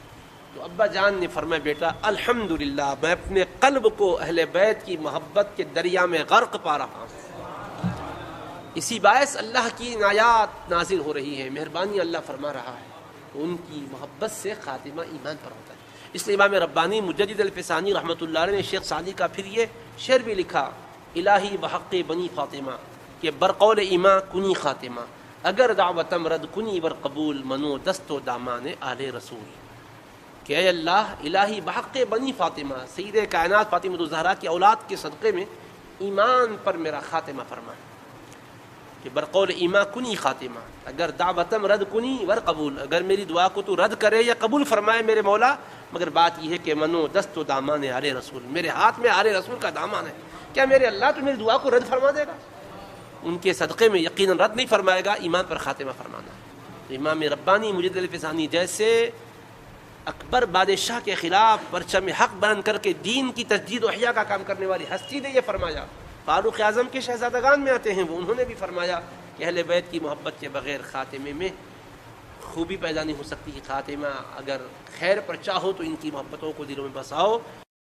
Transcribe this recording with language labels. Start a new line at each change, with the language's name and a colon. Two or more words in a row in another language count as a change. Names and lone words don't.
Urdu: تو ابا جان نے فرمایا بیٹا الحمدللہ میں اپنے قلب کو اہل بیت کی محبت کے دریا میں غرق پا رہا ہوں، اسی باعث اللہ کی عنایات نازل ہو رہی ہے، مہربانی اللہ فرما رہا ہے، تو ان کی محبت سے خاتمہ ایمان پر ہوتا ہے۔ اس لیے امام ربانی مجدد الفسانی رحمۃ اللہ علیہ نے شیخ سعدی کا پھر یہ شعر بھی لکھا،
Persian: الہی بحق بنی فاطمہ کہ برقول ایمان کنی خاتمہ، اگر دعوتم رد کنی ور قبول منو دست و دامان آل رسول،
Urdu: کہ اے اللہ
Persian: الہی بحق بنی فاطمہ
Urdu: سید کائنات فاطمہ الزہرا کی اولاد کے صدقے میں ایمان پر میرا خاتمہ فرما،
Persian: کہ برقول ایمان کنی خاتمہ، اگر دعوتم رد کنی ور قبول،
Urdu: اگر میری دعا کو تو رد کرے یا قبول فرمائے میرے مولا، مگر بات یہ ہے کہ
Persian: منو دست و دامان آل رسول،
Urdu: میرے ہاتھ میں آل رسول کا دامان ہے، کیا میرے اللہ تو میری دعا کو رد فرما دے گا؟ ان کے صدقے میں یقیناً رد نہیں فرمائے گا، ایمان پر خاتمہ فرمانا ہے۔ امام ربانی مجدد الفسانی جیسے اکبر بادشاہ کے خلاف پرچم حق بلند کر کے دین کی تجدید و احیاء کا کام کرنے والی ہستی نے یہ فرمایا، فاروق اعظم کے شہزادگان میں آتے ہیں وہ، انہوں نے بھی فرمایا کہ اہل بیت کی محبت کے بغیر خاتمے میں خوبی پیدا نہیں ہو سکتی، خاتمہ اگر خیر پر چاہو تو ان کی محبتوں کو دلوں میں بساؤ۔